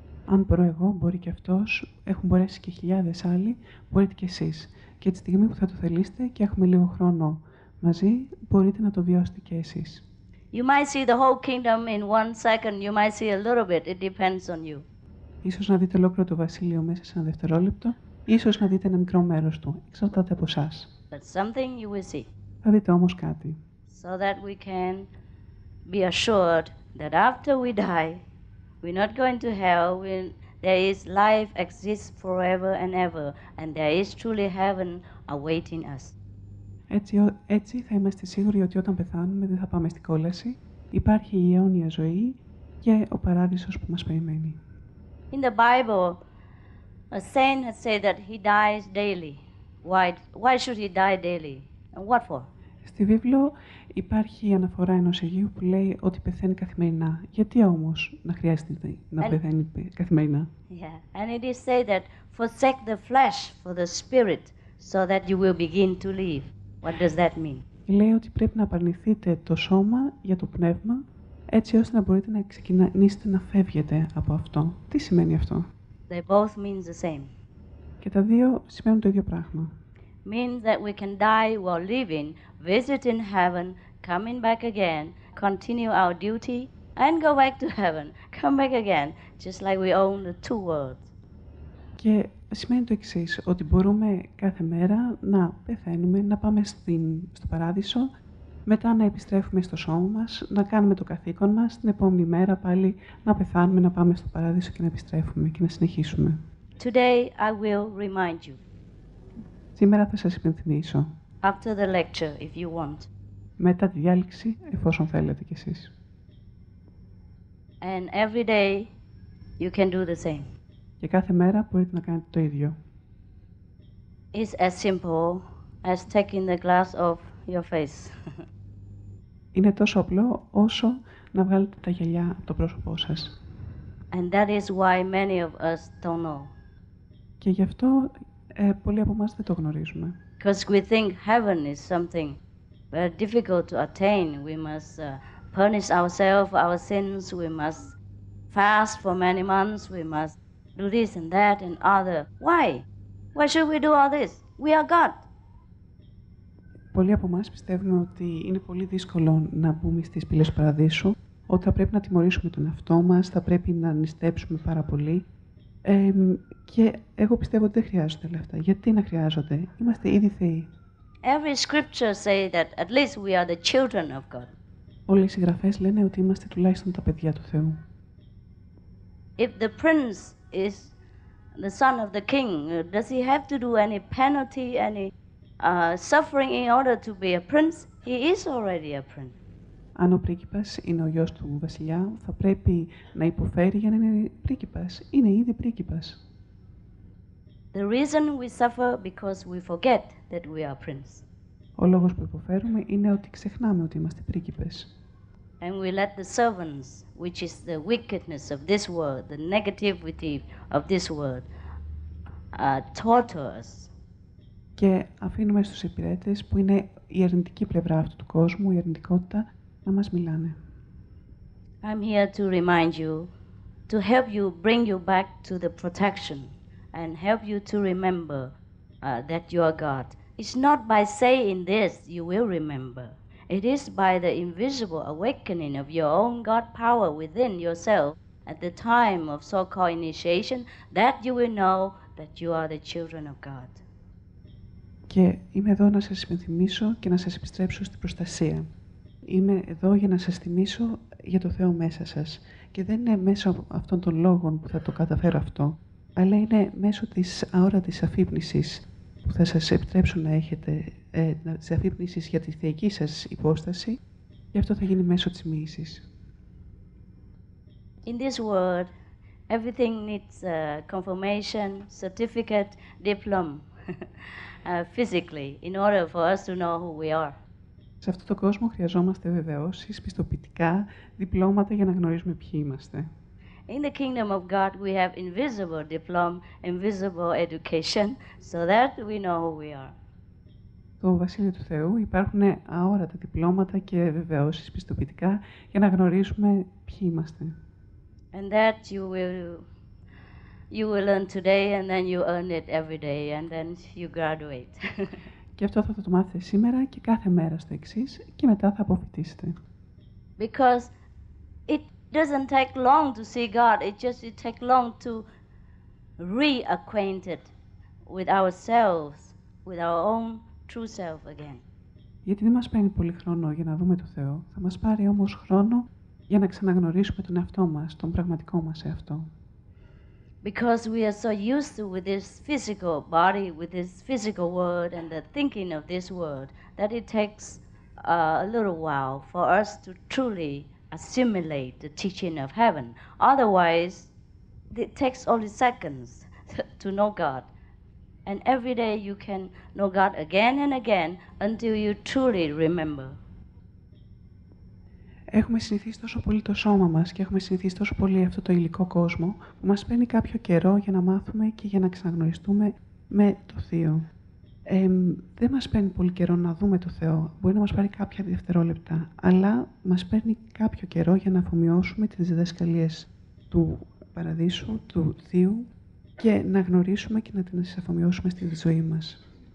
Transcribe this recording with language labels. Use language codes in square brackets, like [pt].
[el] Αν μπορώ εγώ, μπορεί και αυτός, έχουν μπορέσει και χιλιάδες άλλοι, μπορείτε και εσείς. Και τη στιγμή που θα το θελήσετε και έχουμε λίγο χρόνο μαζί, μπορείτε να το βιώσετε και εσείς. [en] You might see the whole kingdom in 1 second, you might see a little bit, it depends on you. [el] Ίσως να δείτε ολόκληρο το βασίλειο μέσα σε ένα δευτερόλεπτο, ίσως να δείτε ένα μικρό μέρος του, εξαρτάται από εσάς. [en] But something you will see. [el] Θα δείτε όμως κάτι. [en] So that we can be assured that after we die, we're not going to hell, there is life exists forever and ever, and there is truly heaven awaiting us. [el] Έτσι θα είμαστε σίγουροι ότι όταν πεθάνουμε δεν θα πάμε στην κόλαση. Υπάρχει η αιώνια ζωή και ο παράδεισος που μας περιμένει. [en] In the Bible, a saint has said that he dies daily. Why should he die daily? And what for? [el] Στη βίβλο υπάρχει η αναφορά ενός Αγίου που λέει ότι πεθαίνει καθημερινά. Γιατί όμως να χρειάζεται να πεθαίνει καθημερινά? [en] Yeah, and it is said that forsake the flesh for the spirit, so that you will begin to live. What does that mean? [el] Λέει ότι πρέπει να απαρνηθείτε το σώμα για το πνεύμα, έτσι ώστε να μπορείτε να ξεκινήσετε να φεύγετε από αυτό. Τι σημαίνει αυτό? [en] They both mean the same. [el] Και τα δύο σημαίνουν το ίδιο πράγμα. [en] Means that we can die while living, visiting heaven, coming back again, continue our duty, and go back to heaven, come back again, just like we own the two worlds. [el] Και σημαίνει το εξής, ότι μπορούμε κάθε μέρα να πεθαίνουμε, να πάμε στο παράδεισο, μετά να επιστρέφουμε στο σώμα μας, να κάνουμε το καθήκον μας, την επόμενη μέρα πάλι να πεθάνουμε, να πάμε στο παράδεισο και να επιστρέφουμε και να συνεχίσουμε. [en] Today I will remind you. [el] Σήμερα θα σας υπενθυμίσω. [en] After the lecture, if you want. [el] Μετά τη διάλεξη, εφόσον θέλετε κι εσείς. [en] And every day you can do the same. [el] Και κάθε μέρα μπορείτε να κάνετε το ίδιο. [en] It's as simple as taking the glass off your face. [el] Είναι τόσο απλό όσο να βγάλετε τα γυαλιά από το πρόσωπό σας. [en] And that is why many of us don't know. [el] Και γι' αυτό πολλοί από εμάς δεν το γνωρίζουμε. [en] Because we think heaven is something very difficult to attain. We must punish ourselves for our sins. We must fast for many months. We must do this and that and other. Why? Why should we do all this? We are God. [el] Πολλοί από εμάς πιστεύουν ότι είναι πολύ δύσκολο να μπούμε στις πύλες του παραδείσου, ότι θα πρέπει να τιμωρήσουμε τον εαυτό μας, θα πρέπει να νηστέψουμε πάρα πολύ. Και εγώ πιστεύω ότι δεν χρειάζονται όλα αυτά. Γιατί να χρειάζονται? Είμαστε ήδη θεοί. [en] Every scripture say that at least we are the children of God. [el] Όλοι οι συγγραφές λένε ότι είμαστε τουλάχιστον τα παιδιά του Θεού. [en] If the prince is the son of the king, does he have to do any penalty, any suffering in order to be a prince? He is already a prince. [el] Αν ο πρίγκιπας είναι ο γιος του βασιλιά, θα πρέπει να υποφέρει για να είναι πρίγκιπας. Είναι ήδη πρίγκιπας. [en] The reason we suffer because we forget that we are prince. [el] Ο λόγος που υποφέρουμε είναι ότι ξεχνάμε ότι είμαστε πρίγκιπες. [en] And we let the servants, which is the wickedness of this world, the negativity of this world, torture us. [el] Και αφήνουμε στους υπηρέτες, που είναι η αρνητική πλευρά αυτού του κόσμου, η αρνητικότητα, να μας μιλάνε. [en] I'm here to remind you, to help you, bring you back to the protection and help you to remember that you are God. It's not by saying this you will remember. It is by the invisible awakening of your own God power within yourself at the time of so-called initiation that you will know that you are the children of God. [el] Και είμαι εδώ να σας υπενθυμίσω και να σας επιστρέψω στην προστασία. Είμαι εδώ για να σας θυμίσω για το Θεό μέσα σας. Και δεν είναι μέσω αυτών των λόγων που θα το καταφέρω αυτό, αλλά είναι μέσω της αόρατης αφύπνισης που θα σας επιτρέψω να έχετε, της αφύπνισης για τη θεϊκή σας υπόσταση, και αυτό θα γίνει μέσω της μοίησης. [en] In this world, everything needs a confirmation, certificate, diploma, physically, in order for us to know who we are. [el] Σε αυτόν τον κόσμο χρειαζόμαστε βεβαιώσεις, πιστοποιητικά, διπλώματα για να γνωρίζουμε ποιοι είμαστε. [en] In the kingdom of God, we have invisible diploma, invisible education, so that we know who we are. [el] Στο Βασίλειο του Θεού υπάρχουν αόρατα διπλώματα και βεβαιώσεις, πιστοποιητικά, για να γνωρίζουμε ποιοι είμαστε. [en] And that you will learn today, and then you earn it every day, and then you graduate. [el] Και αυτό θα το μάθετε σήμερα και κάθε μέρα στο εξής, και μετά θα αποφοιτήσετε. [en] Because it doesn't take long to see God. It takes long to reacquainted with ourselves, with our own true self again. [el] Γιατί δεν μας παίρνει πολύ χρόνο για να δούμε το Θεό, θα μας πάρει όμως χρόνο για να ξαναγνωρίσουμε τον εαυτό μας, τον πραγματικό μας εαυτό. [en] because we are so used to with this physical body, with this physical world and the thinking of this world, that it takes a little while for us to truly assimilate the teaching of heaven. Otherwise, it takes only seconds to know God. And every day you can know God again and again until you truly remember. [el] Έχουμε συνηθίσει τόσο πολύ το σώμα μας και έχουμε συνηθίσει τόσο πολύ αυτό το υλικό κόσμο που μας παίρνει κάποιο καιρό για να μάθουμε και για να ξαναγνωριστούμε με το Θείο. Δεν μας παίρνει πολύ καιρό να δούμε το Θεό. Μπορεί να μας πάρει κάποια δευτερόλεπτα, αλλά μας παίρνει κάποιο καιρό για να αφομοιώσουμε τις διδασκαλίες του Παραδείσου, του Θείου και να γνωρίσουμε και να τις αφομοιώσουμε στη ζωή μας.